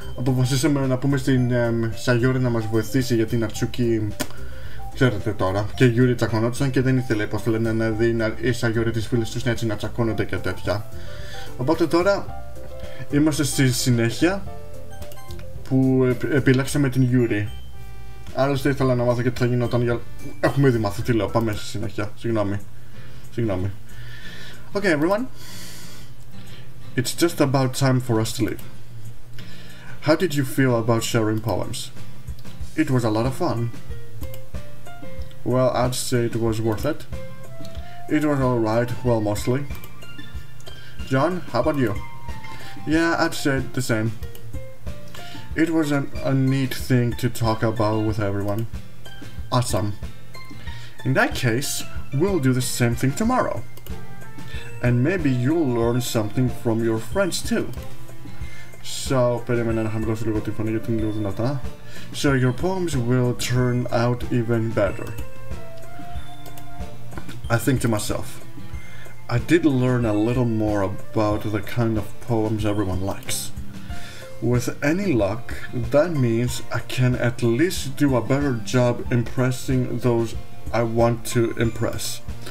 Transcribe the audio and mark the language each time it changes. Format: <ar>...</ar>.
<el>Αποφασίσαμε να πούμε στην Sayori να μας βοηθήσει, γιατί η Νατσούκι, ξέρετε τώρα, και η Γιούρη τσακωνόντουσαν και δεν ήθελε, πώς το λένε, να δει η Sayori τις φίλες τους έτσι να τσακώνονται και τέτοια. Οπότε τώρα είμαστε στη συνέχεια που επιλέξαμε την Γιούρη. Άλλωστε ήθελα να μάθω και τι θα γινόταν για... Έχουμε ήδη μάθει, τι λέω, πάμε στη συνέχεια. Συγγνώμη.</el> <en>Okay everyone, it's just about time for us to leave. How did you feel about sharing poems? It was a lot of fun. Well, I'd say it was worth it. It was alright, well, mostly. John, how about you? Yeah, I'd say the same. It was a neat thing to talk about with everyone. Awesome. In that case, we'll do the same thing tomorrow. And maybe you'll learn something from your friends too.</en> <el>So, περίμενα να χαμηλώσω λίγο τη φωνή γιατί είναι λίγο δυνατά.</el> <en>So your poems will turn out even better. I think to myself, I did learn a little more about the kind of poems everyone likes. With any luck, that means I can at least do a better job impressing those I want to impress.</en>